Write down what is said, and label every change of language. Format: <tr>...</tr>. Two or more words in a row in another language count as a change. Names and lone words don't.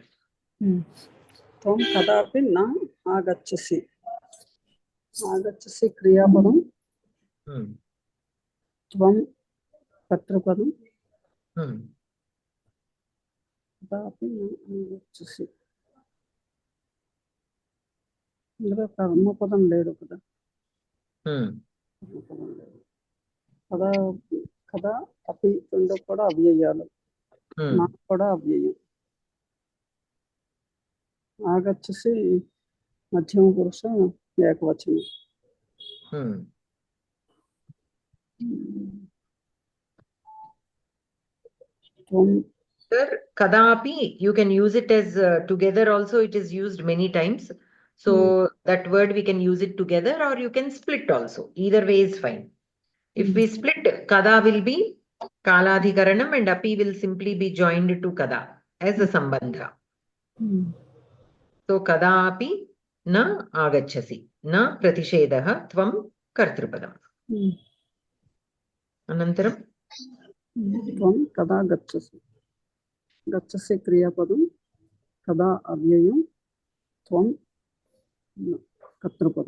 <sa>त्वं कदापि न आगच्छसि. आगच्छसि क्रियापदं. त्वं कर्तृपदं. कदापि न आगच्छसि.</sa> <te>ఇందులో కర్మపదం లేదు కదా. కదా కదా అపి రెండు కూడా అవ్యయాలు. నాకు కూడా అవ్యయం. ఆగచ్చసి మధ్యమ పురుష ఏకవచనం.</te> <en>Sir, kadapi, you can use it as together also. It is used many times. So that word we can use it together, or you can split also. Either way is fine. If we split, kada will be kaladhikaranam and api will simply be joined to kada as a sambandha.</en> <sa>So कदा अपि न आगच्छसि न प्रतिषेधः त्वं कर्तृपदम्. Anantaram? त्वं कदा गच्छसि. गच्छसि क्रियापदं. कदा अव्ययं. त्वं कर्तृपदं.</sa>